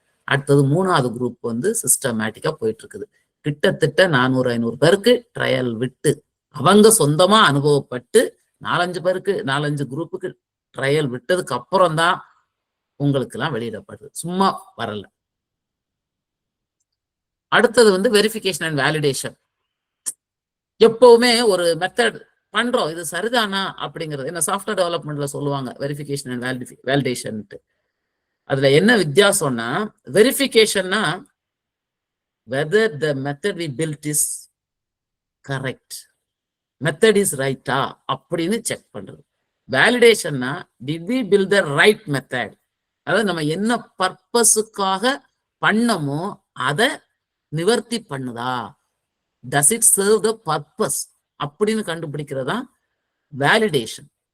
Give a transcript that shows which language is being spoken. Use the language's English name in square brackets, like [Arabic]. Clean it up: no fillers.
[Tamil] அடுத்தது 3வது குரூப் வந்து சிஸ்டமேட்டிக்கா போயிட்டு இருக்குது. கிட்டத்தட்ட 400-500 பேருக்கு ட்ரையல் விட்டு அவங்க சொந்தமா அனுபவப்பட்டு 4-5 பேருக்கு 4-5 குரூப்புக்கு ட்ரையல் விட்டதுக்கு அப்புறம் தான் உங்களுக்கு எல்லாம் வெளியிடப்படுது, சும்மா வரல. அடுத்தது வந்து வெரிஃபிகேஷன் அண்ட் வேலிடேஷன். எப்பவுமே ஒரு மெத்தட் பண்றோம், இது சரிதானா அப்படிங்கிறது என்ன சாஃப்ட்வேர் டெவலப்மெண்ட்ல சொல்லுவாங்க வெரிஃபிகேஷன் அண்ட் வேலிடேஷன். [English] அதுல என்ன வித்தியாசம்னா, வெரிஃபிகேஷன்னா whether the method we built is correct, method is right [Tamil] அப்படின்னு செக் பண்றது. வேலிடேஷன்னா [English] did we build the right method, [Tamil] அதாவது நம்ம என்ன பர்பஸுக்காக பண்ணமோ அதை நிவர்த்தி பண்ணுதா, [English] does it serve the purpose [Tamil] அப்படின்னு கண்டுபிடிக்கிறதா வேலிடேஷன்.